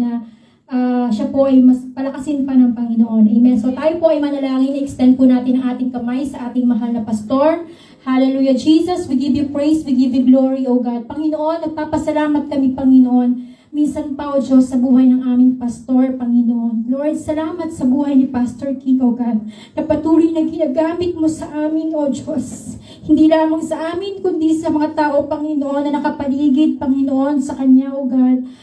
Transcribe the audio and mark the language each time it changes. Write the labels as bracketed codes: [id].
[tl] Na siya po ay mas palakasin pa ng Panginoon. Amen. So, tayo po ay manalangin. Extend po natin ang ating kamay sa ating mahal na pastor. Hallelujah. [en] Jesus, we give you praise, we give you glory, O God. [tl] Panginoon, nagpapasalamat kami, Panginoon. Minsan pa, O Diyos, sa buhay ng aming pastor, Panginoon. Lord, salamat sa buhay ni Pastor King, O God, na patuloy na ginagamit mo sa amin, O Diyos. Hindi lamang sa amin, kundi sa mga tao, Panginoon, na nakapaligid, Panginoon, sa Kanya, O God.